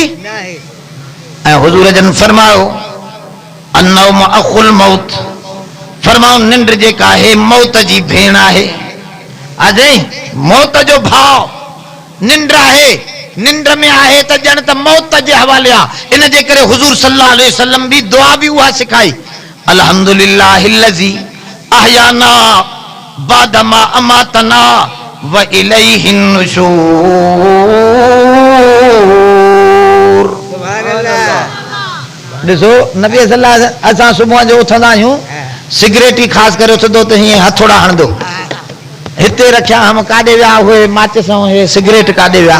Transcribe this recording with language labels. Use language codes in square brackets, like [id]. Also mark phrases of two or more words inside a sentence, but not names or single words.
[sd] ऐं हुज़ूर जन फरमायो [ar] النوم أخو الموت, [sd] फरमाओ निंड जेका आहे मौत जी भेण आहे। अजय मौत जो भाव निंड आहे। निंड में आहे त ॼण त मौत जे हवाले आहे। इन जे करे हुज़ूर [ar] صلى الله عليه وسلم [sd] बि दुआ बि उहा सिखाई, [ar] الحمد لله الذي أحيانا بعدما أماتنا و إليه النشور. [sd] ॾिसो नबी [ar] صلى الله عليه وسلم, [sd] असां सुबुह जो उथंदा आहियूं, सिगरेट ई ख़ासि करे उथंदो त हीअं हथोड़ा हणंदो, हिते रखिया हम काॾे विया, उहे माचिस ऐं हे सिगरेट काॾे विया।